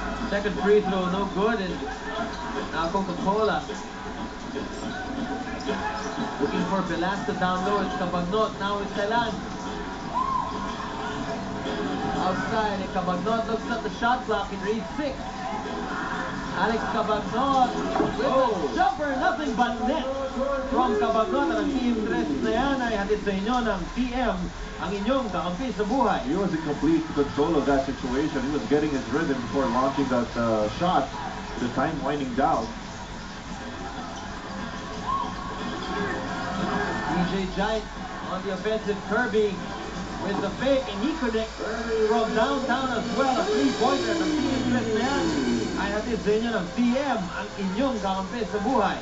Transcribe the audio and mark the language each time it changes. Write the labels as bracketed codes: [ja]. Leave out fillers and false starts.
[en] Second free throw, no good, and now Coca-Cola looking for Velasco down low. It's Cabagnot, now it's Telan. Outside, and Cabagnot looks at the shot clock and reads 6. Alex Cabagnot with a jumper, nothing but net from Cabagnot. [tl] Ang team 3 na yan ay hatid sa inyo ng TM, ang inyong kakampi sa buhay. [en] He was in complete control of that situation. He was getting his rhythm before launching that shot. The time winding down. PJ Giant on the offensive. Kirby with the fake, and he connects from downtown as well. A 3-pointer [tl] ng team 3 na yan ay hatid sa inyo ng TM, ang inyong kakampi sa buhay.